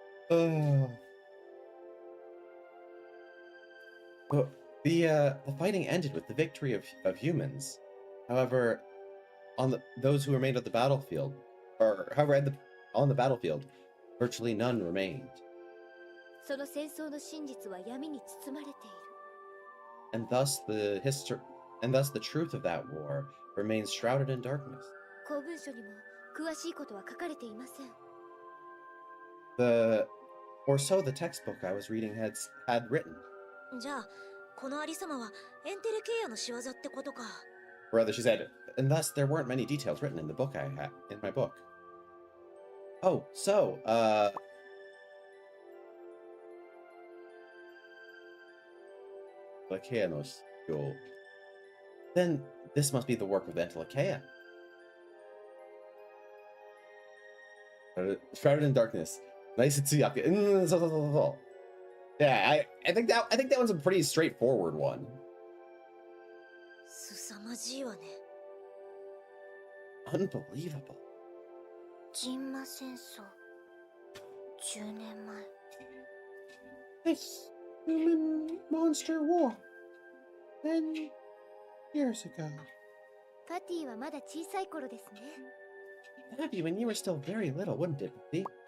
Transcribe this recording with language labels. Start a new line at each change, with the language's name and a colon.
English: Oh. Well, the fighting ended with the victory of humans. However, those who remained at the battlefield, on the battlefield, virtually none remained.
Japanese: その戦争の真実は闇に包まれている。
English: And thus the truth of that war remains shrouded in darkness.
Japanese: 公文書にも詳しいことは書かれていません。
English: Or so the textbook I was reading had written.
Japanese: じゃあ、このありさまはエンテレケイアの仕業ってことか。
English: Rather, she said, and thus there weren't many details written in the book in my book. Oh, so, Entelecheia
Japanese: no Shikyo.
English: Then this must be the work of the Entelecheia. Shrouded in darkness. Nice Tsuyaku. Yeah, I think that one's a pretty straightforward one.
Japanese: 凄まじいわね。
English: Unbelievable.
Japanese: ジンマ戦争。10年前。
English: This human monster war. 10 years ago.
Japanese: パティはまだ小さい頃ですね。
English: That'd be when you were still very little, wouldn't it, Patty?